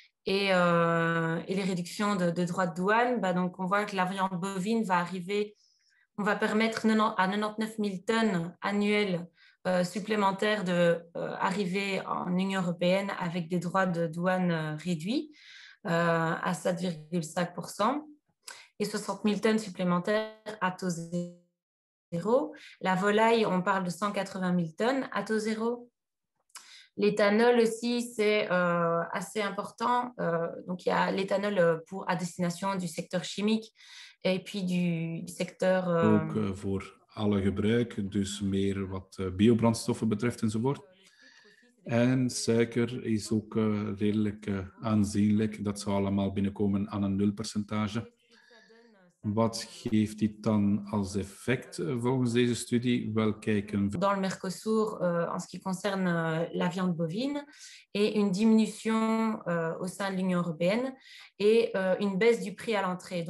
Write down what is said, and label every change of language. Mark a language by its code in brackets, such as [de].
[fr] les réductions de droits de douane, donc on voit que la viande bovine va arriver, on va permettre à 99 000 tonnes annuelles supplémentaires d'arriver en Union européenne avec des droits de douane réduits à 7,5% et 60 000 tonnes supplémentaires à taux zéro. La volaille, on parle de 180 000 tonnes à taux zéro. L'éthanol aussi, c'est assez important. Donc, il y a l'éthanol à destination du secteur chimique et puis du secteur... [nl] Ook voor alle gebruik, dus meer wat biobrandstoffen betreft enzovoort. En suiker is ook redelijk aanzienlijk. Dat zou allemaal binnenkomen aan een 0%. Wat geeft dit dan als effect volgens deze studie? Wel kijken. [fr] Dans le Mercosur, en ce qui concerne la viande bovine, et une diminution au sein de l'Union européenne et une baisse du prix à l'entrée.